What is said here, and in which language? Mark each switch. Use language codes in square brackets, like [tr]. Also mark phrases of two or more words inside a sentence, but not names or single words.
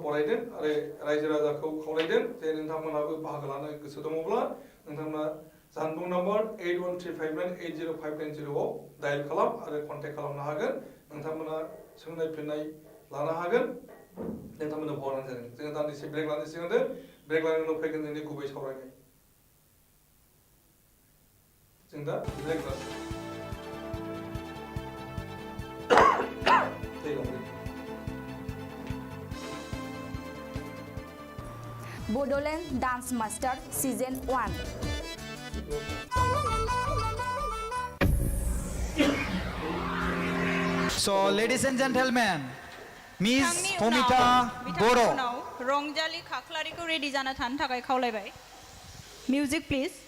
[brx] बरायदों आरो रायजो राजाखौ खावलायदों जे नोंथांमोनहाबो बाहागो लानो गोसो दङब्ला नोंथांमोना जानबुं नम्बर 8135980590 आव डायल खालाम आरो कन्टेक्ट खालामनो हागोन नोंथांमोना सोंनाय फिननाय लानो हागोन नोंथांमोननो हरनाय जादों जोङो दान्दिसे ब्रेक लानो सिगांदों ब्रेक लानायनि उनाव फैगोन जोंनि गुबै सावरायनाय जों दा ब्रेक लानो Bodoland Dance Master Season 1. [en] So, ladies and gentlemen, Miss Pomita Boro. [brx] रंजाली खाख्लारिखौ रेडि जाना थानो थाखाय खावलायबाय [en] music please